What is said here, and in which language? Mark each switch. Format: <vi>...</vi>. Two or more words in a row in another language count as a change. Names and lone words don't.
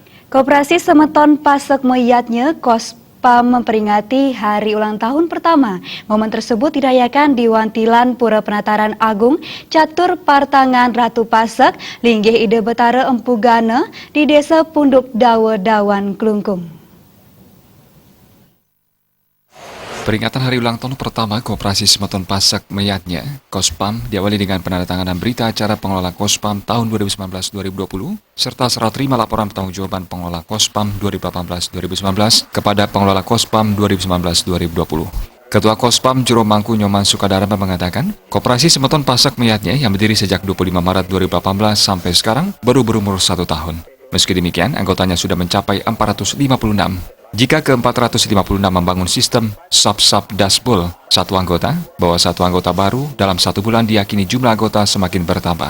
<id>Koperasi Semeton Pasek Meyatnya Kospam memperingati hari ulang tahun pertama. Momen tersebut dirayakan di Wantilan Pura Penataran Agung, Catur Partangan Ratu Pasek, Linggih Ide Betara Empu Gana di Desa Punduk Dawe Dawan Klungkung. Peringatan hari ulang tahun pertama Koperasi Semeton Pasek Meyatnya, Kospam, diawali dengan penandatanganan berita acara pengelola Kospam tahun 2019-2020, serta serah terima laporan pertanggungjawaban pengelola Kospam 2018-2019 kepada pengelola Kospam 2019-2020. Ketua Kospam Jero Mangku Nyoman Sukadarma mengatakan, Koperasi Semeton Pasek Meyatnya yang berdiri sejak 25 Maret 2018 sampai sekarang baru berumur 1 tahun. Meski demikian, anggotanya sudah mencapai 456. Jika ke-456 membangun sistem sub-sub dashboard satu anggota, bahwa satu anggota baru dalam 1 bulan diyakini jumlah anggota semakin bertambah.</id>